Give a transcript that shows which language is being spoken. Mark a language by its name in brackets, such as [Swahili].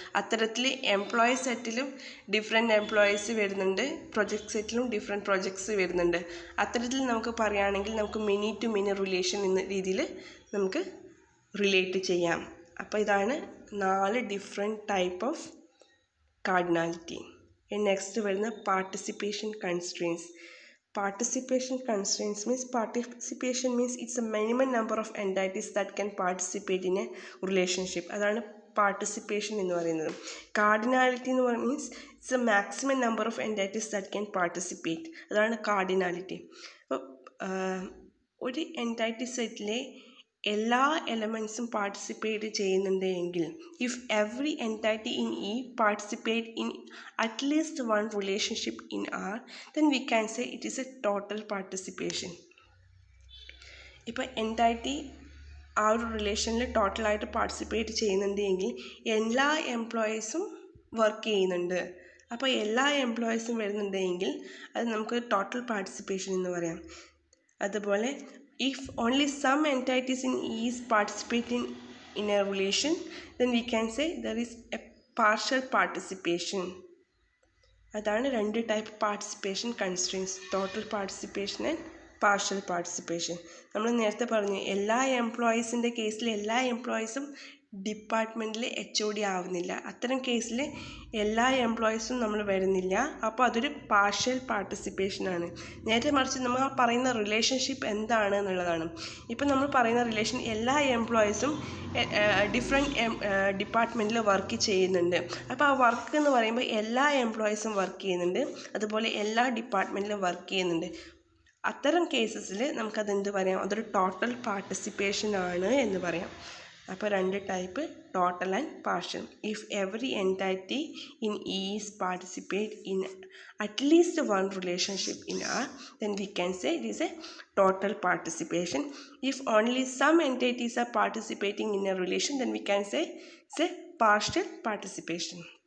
[Malayalam] അത്തരത്തിൽ employee സെറ്റിലും different employees വരുന്നുണ്ട്, project സെറ്റിലും different projects വരുന്നുണ്ട്. അത്തരത്തിൽ നമുക്ക് പറയുകയാണെങ്കിൽ നമുക്ക് മെനി ടു മെനി റിലേഷൻ എന്ന രീതിയിൽ നമുക്ക് റിലേറ്റ് ചെയ്യാം. അപ്പോൾ ഇതാണ് 4 different type of cardinality. Next വരുന്ന participation constraints. [English] Participation constraints means it's a minimum number of entities that can participate in a relationship. [Malayalam] അതാണ് പാർട്ടിസിപ്പേഷൻ എന്ന് പറയുന്നത്. [English] Cardinality എന്ന് പറയുന്നത് means it's a maximum number of entities that can participate. [Malayalam] അതാണ് cardinality. അപ്പോൾ ഒരു എൻറ്റൈറ്റി സെറ്റിലെ എല്ലാ എലമെൻസും പാർട്ടിസിപ്പേറ്റ് ചെയ്യുന്നുണ്ട് എങ്കിൽ [English] If every entity in E participate in at least one relationship in R, then we can say it is a total participation. [Malayalam] ഇപ്പോൾ എൻറ്റൈറ്റി ആ ഒരു റിലേഷനിൽ ടോട്ടലായിട്ട് പാർട്ടിസിപ്പേറ്റ് ചെയ്യുന്നുണ്ട് എങ്കിൽ എല്ലാ എംപ്ലോയീസും വർക്ക് ചെയ്യുന്നുണ്ട്. അപ്പോൾ എല്ലാ എംപ്ലോയീസും വരുന്നുണ്ടെങ്കിൽ അത് നമുക്ക് ടോട്ടൽ പാർട്ടിസിപ്പേഷൻ എന്ന് പറയാം. അതുപോലെ [English] if only some entities in E is participating in a relation, then we can say there is a partial participation. [Malayalam] അതാണ് 2 type participation constraints, total participation and partial participation. നമ്മൾ നേരത്തെ പറഞ്ഞു എല്ലാ എംപ്ലോയീസിൻ്റെ കേസിൽ എല്ലാ എംപ്ലോയീസും ഡിപ്പാർട്ട്മെൻറ്റിൽ HOD ആവുന്നില്ല. അത്തരം കേസിൽ എല്ലാ എംപ്ലോയീസും നമ്മൾ വരുന്നില്ല. അപ്പോൾ അതൊരു പാർഷ്യൽ പാർട്ടിസിപ്പേഷനാണ്. നേരെ മറിച്ച് നമ്മൾ പറയുന്ന റിലേഷൻഷിപ്പ് എന്താണ് എന്നുള്ളതാണ്. ഇപ്പം നമ്മൾ പറയുന്ന റിലേഷൻ എല്ലാ എംപ്ലോയീസും ഡിഫറെൻറ്റ് ഡിപ്പാർട്ട്മെൻറ്റിൽ വർക്ക് ചെയ്യുന്നുണ്ട്. അപ്പോൾ ആ വർക്ക് എന്ന് പറയുമ്പോൾ എല്ലാ എംപ്ലോയീസും വർക്ക് ചെയ്യുന്നുണ്ട്, അതുപോലെ എല്ലാ ഡിപ്പാർട്ട്മെൻറ്റിലും വർക്ക് ചെയ്യുന്നുണ്ട്. അത്തരം കേസസിൽ നമുക്കതെന്ത് പറയാം, അതൊരു ടോട്ടൽ പാർട്ടിസിപ്പേഷൻ ആണ് എന്ന് പറയാം. അപ്പോൾ [English] 2 type, total and partial. If every entity in is participate in at least one relationship in R, then we can say it is a total participation. If only some entities are participating in a relation, then we can say it's a partial participation.